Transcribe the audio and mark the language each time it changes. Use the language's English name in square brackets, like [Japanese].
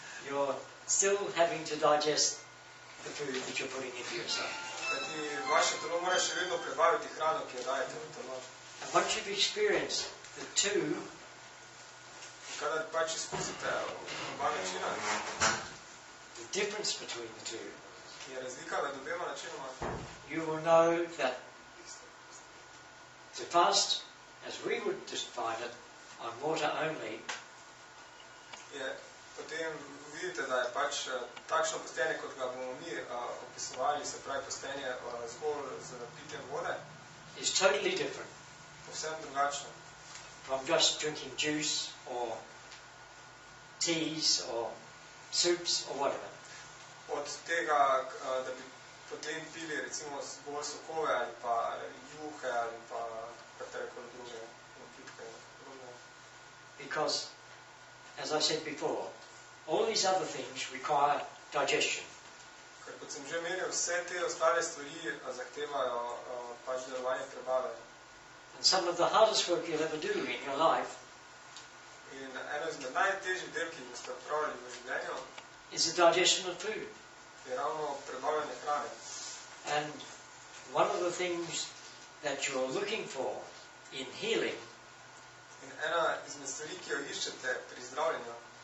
[English] You're still having to digest the food that you're putting into yourself. [Slovenian] Kajti vaše telo mora še vedno prebaviti hrano, ki jo dajete v telo. [English] And once you've experienced the two, [Slovenian] Kadar pač izkusite oba načina, [English] the difference between the two, [Slovenian] je razlika med obema načinoma, [English] you will know that to fast, as we would define it, on water only, [Slovenian] je potem vidite, da je pač takšno postenje, kot ga bomo mi opisovali, se pravi postenje zgolj z pitjem vode, [English] is totally different [Slovenian] povsem drugačno. [English] from just drinking juice or teas or soups or whatever. [Slovenian] Od tega, da bi potem pili recimo bolj sokove ali pa juhe ali pa katerekoli druge napitke. [English] Because, as I said before, all these other things require digestion. [Slovenian] Ker kot sem že omenil, vse te ostale stvari zahtevajo pač delovanje prebave. [English] And some of the hardest work you'll ever do in your life [Slovenian] In eno izmed najtežjih del, ki jih boste opravili v življenju, [English] is the digestion of food. [Slovenian] je ravno prebavljanje hrane. [English] And one of the things that you're looking for in healing, [Slovenian] In ena izmed stvari, ki jo iščete pri zdravljenju,